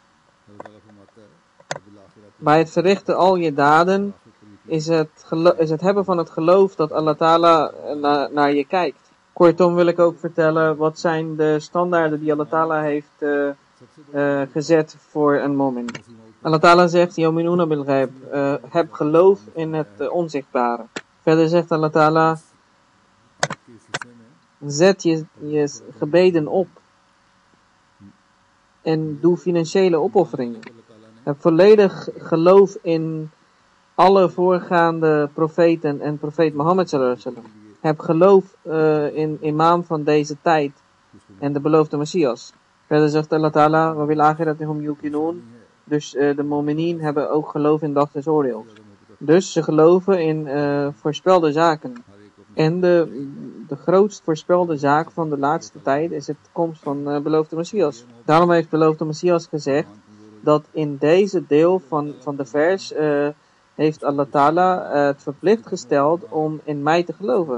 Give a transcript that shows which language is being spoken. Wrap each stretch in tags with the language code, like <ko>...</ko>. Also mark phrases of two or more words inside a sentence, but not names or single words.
<nl>Bij het verrichten al je daden is het hebben van het geloof dat Allah Ta'ala naar je kijkt. Kortom wil ik ook vertellen wat zijn de standaarden die Allah Ta'ala heeft gezet voor een momin. Allah Ta'ala zegt,</nl> <ar>يؤمنون بالغيب,</ar> <nl>heb geloof in het onzichtbare. Verder zegt Allah Ta'ala, zet je gebeden op en doe financiële opofferingen. Heb volledig geloof in alle voorgaande profeten en profeet Mohammed</nl> <ar>صلى الله عليه وسلم.</ar> <nl>Heb geloof in imam van deze tijd en de beloofde Messias. Verder zegt Allah Ta'ala,</nl> <ar>وبالآخرة هم يوقنون.</ar> <nl>Dus de mu'minien hebben ook geloof in dag des oordeels. Dus ze geloven in voorspelde zaken. En de grootst voorspelde zaak van de laatste tijd is het komst van beloofde Messias. Daarom heeft beloofde Messias gezegd dat in deze deel van de vers heeft Allah Ta'ala het verplicht gesteld om in mij te geloven.</nl>